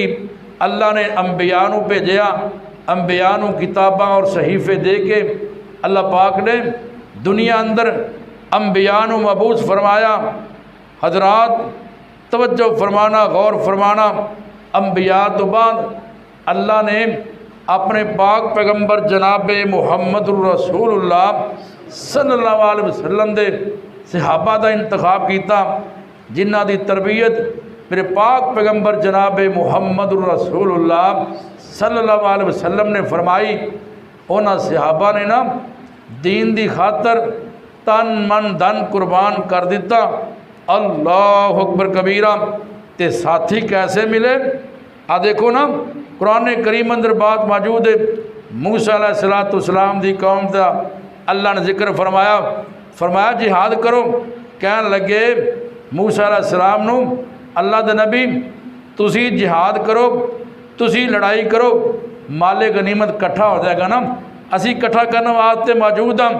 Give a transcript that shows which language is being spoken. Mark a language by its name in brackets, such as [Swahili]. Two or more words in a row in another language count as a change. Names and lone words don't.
[Punjabi] اللہ نے انبیاء نوں بھیجیا، انبیاء نوں کتاباں اور صحیفے دے کے اللہ پاک نے دنیا اندر انبیاء نوں مبعوث فرمایا. حضرات، توجہ فرمانا، غور فرمانا، انبیاء تو بعد اللہ نے اپنے پاک پیغمبر جناب [Arabic] محمد رسول اللہ صلی اللہ علیہ وسلم [Punjabi] دے صحابہ کا انتخاب کیا، جنہاں دی تربیت میرے پاک پیغمبر جناب [Arabic] محمد رسول اللہ صلی اللہ علیہ وسلم [Punjabi] نے فرمائی. انہاں صحابہ نے نا دین دی خاطر تن من دھن قربان کر دتا. [Arabic] الله أكبر كبيرا. [Punjabi] تے ساتھی کیسے ملے? آ دیکھو نا، قرآن کریم اندر بات موجود ہے. موسیٰ علیہ السلام دی قوم کا اللہ نے ذکر فرمایا، فرمایا جہاد کرو. کہن لگے موسیٰ علیہ السلام نوں، اللہ دے نبی تسی جہاد کرو، تسی لڑائی کرو، مال غنیمت اکٹھا ہو جائے گا نا، اسی اکٹھا کرنے واسطے موجود ہاں.